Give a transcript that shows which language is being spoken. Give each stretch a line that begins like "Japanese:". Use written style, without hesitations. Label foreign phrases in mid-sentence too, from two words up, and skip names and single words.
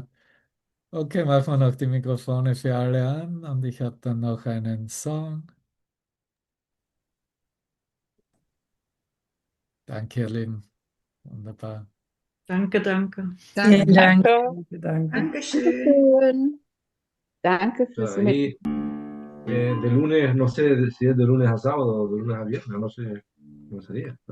German: Okay, machen wir noch die Mikrofone für alle an und ich habe dann noch einen Song. Danke, ihr Lieben. Wunderbar. Danke, danke. Vielen Dank. Danke. Danke, danke. Dankeschön. Schön. Danke fürs
Spanish: Sea, ahí, de lunes, no sé si es de lunes a sábado o de lunes a viernes, no sé cómo sería.